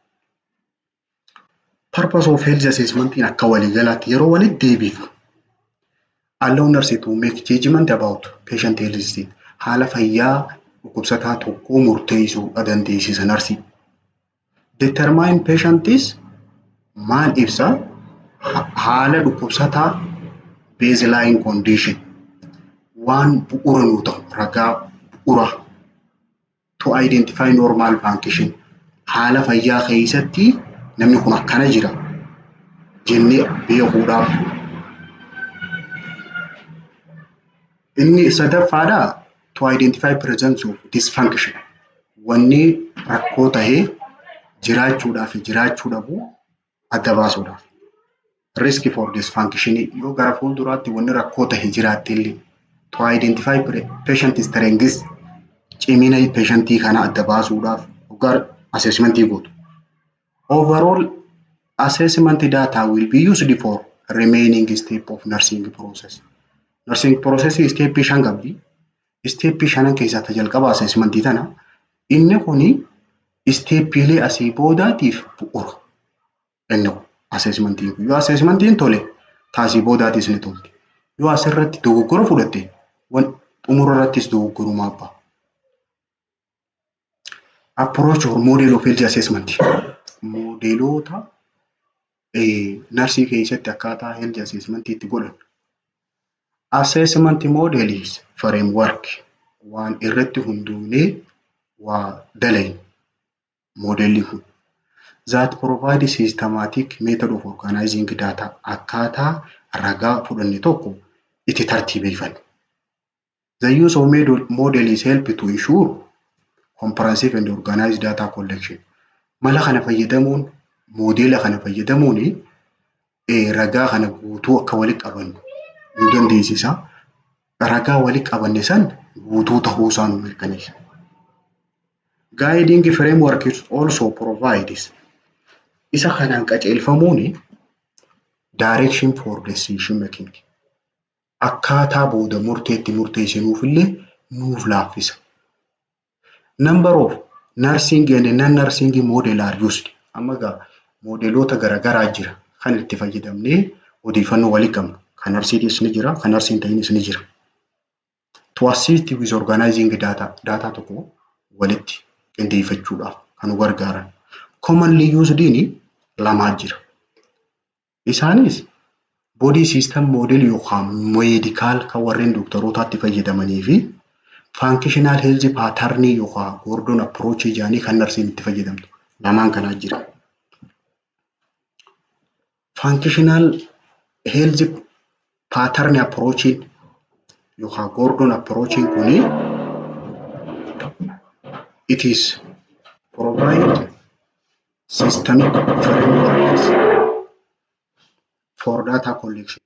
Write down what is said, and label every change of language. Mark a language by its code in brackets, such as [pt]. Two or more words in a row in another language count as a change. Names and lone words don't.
[en] Purpose of health assessment [om] akka waliigalaatti yeroo walitti deebiifnu. [en] Allow nurse to make judgment about patient health state. [om] Haala fayyaa dhukkubsataa tokkoo murteessuu dandeessisa nurse. [en] Determine patient is [om] maal ibsa? Haala dhukkubsataa [en] baseline condition [om] waan bu'uura nu ta'u ragaa bu'uura [en] to identify normal function [om] haala fayyaa keessatti namni kun akkana jira jennee beekuudhaaf. Inni sadaffaadhaa [en] to identify presence of dysfunction [om] wanni rakkoo tahee jiraachuudhaa fi jiraachuu dhabuu adda baasuudhaaf. [en] Risk for dysfunction [om] yoo gara fuulduraatti wanni rakkoo tahee jiraatte illee [en] to identify patient strengths [om] cimina patientii kana adda baasuudhaaf gara assessmentii gootu. [en] Overall assessment data will be used for remaining step of nursing process. Nursing process [om] step 5 qabdi. Step 5 keessaa jalqaba assessmentii tana. Inni kuni steppiilee asii boodaatiif bu'uura. Inni assessmentiin yoo assessmentiin tole taasii boodaatis ni tolti. Yoo asirratti dogoggora fudhatte xumura irrattis dogoggorumaa ba'a. [en] Approach or model of health assessment. [om] Modeelota narsii keessatti akkaataa [en] health assessment [om] itti godhan. [en] Assessment model is framework [om] waan irratti hundoonee waa dalagne modelli kun [en] that provide systematic method of organizing data [om] akkaataa ragaa fudhanne tokko itti tartiibeeffanne. [en] The use of model is help to ensure comprehensive and organized data collection. [om] Mala kana fayyadamuun modela kana fayyadamuun ragaa kana guutuu akka walitti qabannu nu dandeessisa. Ragaa walitti qabanne san guutuu ta'uu isaa nu mirkaneessa. [en] Guiding framework also provides [om] isa kanaan qajeelfamuun [en] direction for decision making [om] akkaataa booda murteetti murteessinuuf illee nuuf laaffisa. [en] Number of nursing and non-nursing model are used. [om] Amma gaa modeelota garagaraa jira kan itti fayyadamnee odeeffannoo walii qabnu. Kan narsiinis ni jira, kan narsiin ta'inis ni jira. [en] To assist with organizing data [om] tokko walitti qindeeffachuudhaaf kan nu gargaaran. [en] Commonly used [om] lamaa jira. Isaanis [en] body system model [om] yookaan medical kan warreen dooktorootaatti fayyadamanii fi [en] functional health pattern [om] yookaan [en] Gordon approach [om] jaanii kan narsiin itti fayyadamtu. Lamaan kanaa jira. [en] Functional health pattern approach yookaan Gordon approach kuni it is provide systemic frameworks for data collection.